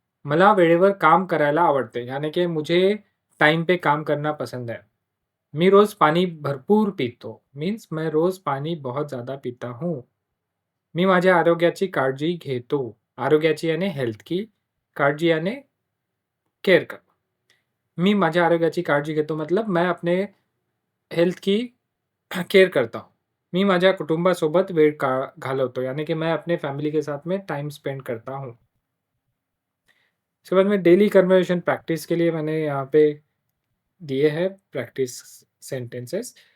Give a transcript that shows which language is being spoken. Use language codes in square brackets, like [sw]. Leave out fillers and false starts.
[mr] मला वेळेवर काम करायला आवडते, [hi] यानी कि मुझे टाइम पे काम करना पसंद है. [mr] मी रोज पानी भरपूर पीतो, [hi] मीन्स मैं रोज पानी बहुत ज़्यादा पीता हूँ. [mr] मी माझ्या आरोग्याची काळजी घेतो. आरोग्याची यानी हेल्थची, काळजी यानी केअर करणं. मी माझ्या आरोग्याची काळजी घेतो [hi] मतलब मैं अपने हेल्थ की केयर करता हूँ. [mr] मी माझ्या कुटुंबासोबत वेळ घालवतो, [hi] यानी कि मैं अपने फैमिली के साथ में टाइम स्पेंड करता हूँ. उसके बाद में डेली कन्वर्सेशन प्रैक्टिस के लिए मैंने यहाँ पे दिए हैं प्रैक्टिस सेंटेंसेस.